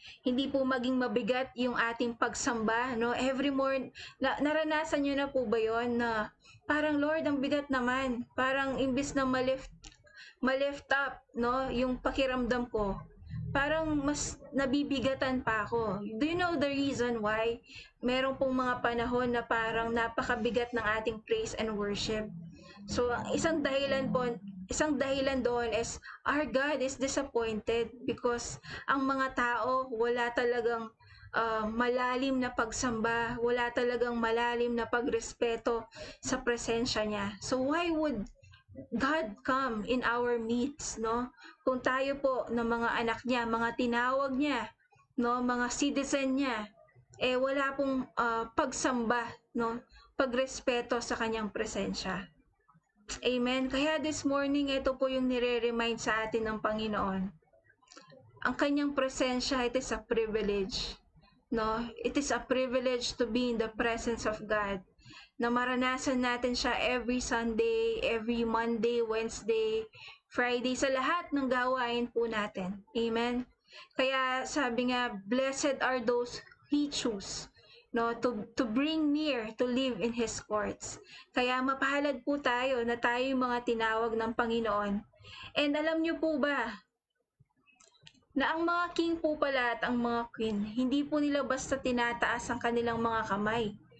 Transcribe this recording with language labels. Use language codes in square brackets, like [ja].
[tl] Hindi po maging mabigat yung ating pagsamba, no? [en] Every morning, [tl] naranasan nyo na po ba yon na parang, Lord, ang bigat naman. Parang imbis na ma-lift up, no, yung pakiramdam ko, parang mas nabibigatan pa ako. [en] Do you know the reason why? [tl] Meron pong mga panahon na parang napakabigat ng ating praise and worship. So, isang dahilan doon is [en] our God is disappointed because [tl] ang mga tao wala talagang malalim na pagsamba, wala talagang malalim na pagrespeto sa presensya niya. [en] So why would God come in our midst, no? [tl] Kung tayo po na mga anak niya, mga tinawag niya, no, mga citizen niya, wala pong pagsamba, no, pagrespeto sa kanyang presensya. Amen. Kaya [en] this morning, [tl] ito po yung nire-remind sa atin ng Panginoon. Ang kanyang presensya, [en] it is a privilege. No? It is a privilege to be in the presence of God. [tl] Na maranasan natin siya [en] every Sunday, every Monday, Wednesday, Friday, [tl] sa lahat ng gawain po natin. [en] Amen. [tl] Kaya sabi nga, [en] blessed are those He choose, no, to bring near, to live in His courts. [tl] Kaya mapalad po tayo na tayo yung mga tinawag ng Panginoon. And alam niyo po ba, na ang mga king po pala at ang mga queen, hindi po nila basta tinataas ang kanilang mga kamay.